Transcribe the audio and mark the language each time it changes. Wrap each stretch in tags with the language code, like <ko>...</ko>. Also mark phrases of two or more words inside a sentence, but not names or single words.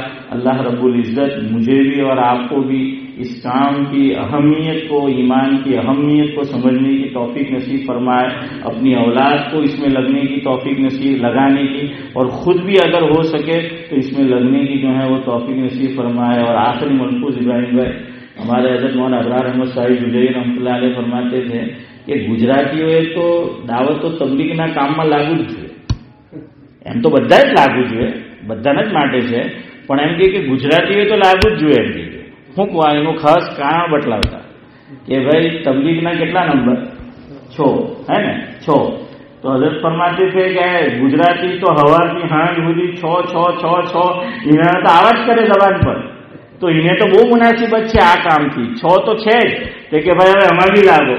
<ur>اللہ رب العزت مجھے بھی اور آپ کو بھی اس کام کی اہمیت کو، ایمان کی اہمیت کو سمجھنے کی توفیق نصیب فرمائے، اپنی اولاد کو اس میں لگنے کی توفیق نصیب لگانے کی، اور خود بھی اگر ہو سکے تو اس میں لگنے کی جو ہے وہ توفیق نصیب فرمائے۔ اور آخری ملفوظ ابراہیم بھائی، ہمارے حضرت مولانا ابرار احمد صاحب جلیلی رحمۃ اللہ علیہ فرماتے تھے کہ</ur> <gu>ગુજરાતીઓએ તો દાવત તો તબલીગના કામમાં લાગુ જ જોઈએ, એમ તો બધા જ લાગુ જોઈએ, બધાના જ માટે છે, પણ એમ કે ગુજરાતીઓએ તો લાગુ જ જોઈએ, એમ કે શું કહું એનું ખાસ કારણ બતલાવતા કે ભાઈ તબલીગના કેટલા નંબર 6 હે ને 6, તો હજરત ફરમાતે છે કે ગુજરાતી તો હવારથી હાંજ સુધી 6 6 6 6 એને તો આવા જ કરે જબાન પર, તો એને તો બહુ મુનાસિબત છે આ કામથી, 6 તો છે જ, તે કે ભાઈ હવે અમારે બી લાગો।</gu>